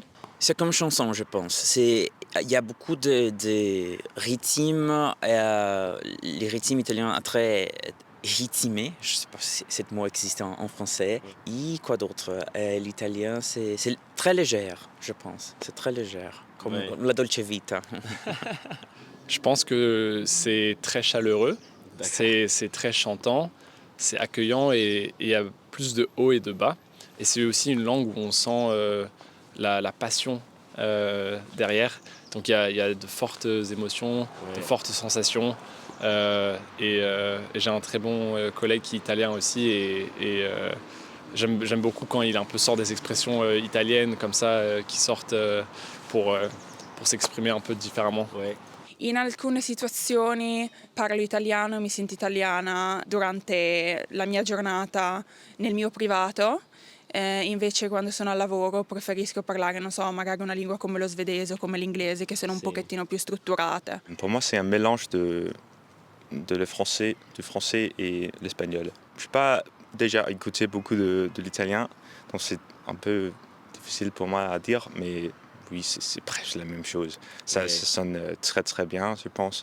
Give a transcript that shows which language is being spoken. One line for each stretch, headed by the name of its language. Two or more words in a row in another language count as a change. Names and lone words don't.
French: C'est comme chanson, je pense. Il y a beaucoup de rythmes. Les rythmes italiens sont très rythmés. Je ne sais pas si ce mot existe en français. Et quoi d'autre? L'italien, c'est très léger, je pense. C'est très léger, comme
Italian: la dolce vita.
French: Je pense que c'est très chaleureux, c'est très chantant, c'est accueillant et il y a plus de haut et de bas. Et c'est aussi une langue où on sent la passion derrière. Donc il y a de fortes émotions, de fortes sensations. Et j'ai un très bon collègue qui est italien aussi et j'aime beaucoup quand il un peu sort des expressions italiennes comme ça qui sortent pour s'exprimer un peu différemment. Ouais.
Italian: In alcune situazioni parlo italiano e mi sento italiana durante la mia giornata nel mio privato. Invece quando sono al lavoro preferisco parlare, non so, magari una lingua come lo svedese o come l'inglese che sono un pochettino più strutturate.
French: Pour moi, c'est un mélange du français et l'espagnol. Je n'ai pas déjà écouté beaucoup de l'italien, donc c'est un peu difficile pour moi à dire, mais oui, c'est presque la même chose. Ça sonne très très bien, je pense.